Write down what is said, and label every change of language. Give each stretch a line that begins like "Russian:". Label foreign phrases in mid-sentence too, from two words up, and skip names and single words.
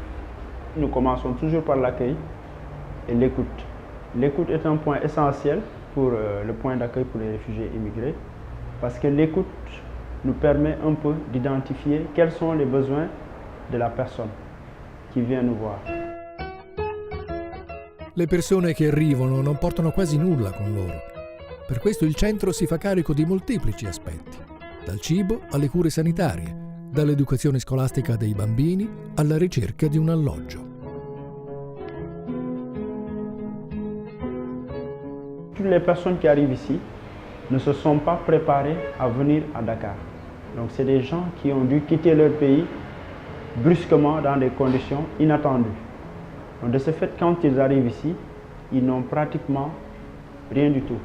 French: Nous commençons toujours par l'accueil et l'écoute. L'écoute est un point essentiel pour le point d'accueil pour les réfugiés immigrés parce que l'écoute nous permet un peu d'identifier quels sont les besoins de la personne qui vient nous voir.
Italian: Le persone che arrivano non portano quasi nulla con loro. Per questo il centro si fa carico di molteplici aspetti, dal cibo alle cure sanitarie, dall'educazione scolastica dei bambini alla ricerca di un alloggio.
French: Toutes les personnes qui arrivent ici ne se sont pas préparées à venir à Dakar. Donc c'est des gens qui ont dû quitter leur pays brusquement dans des conditions inattendues. Donc de ce fait, quand ils arrivent ici, ils n'ont pratiquement rien du tout.